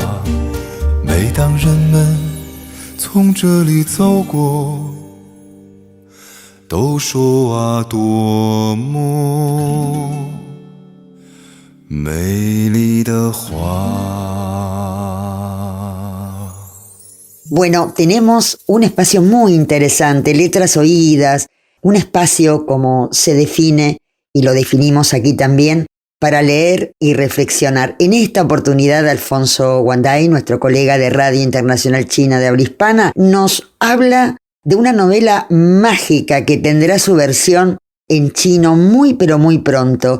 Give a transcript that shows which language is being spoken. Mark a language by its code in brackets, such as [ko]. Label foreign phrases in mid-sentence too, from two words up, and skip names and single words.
[zh] 每当人们从这里走过，都说啊，多么美丽的花。 [es] Bueno, tenemos un espacio muy interesante, letras oídas, un espacio como se define, y lo definimos aquí también, para leer y reflexionar. En esta oportunidad, Alfonso Guanday, nuestro colega de Radio Internacional China de habla hispana, nos habla de una novela mágica que tendrá su versión en chino muy pero muy pronto.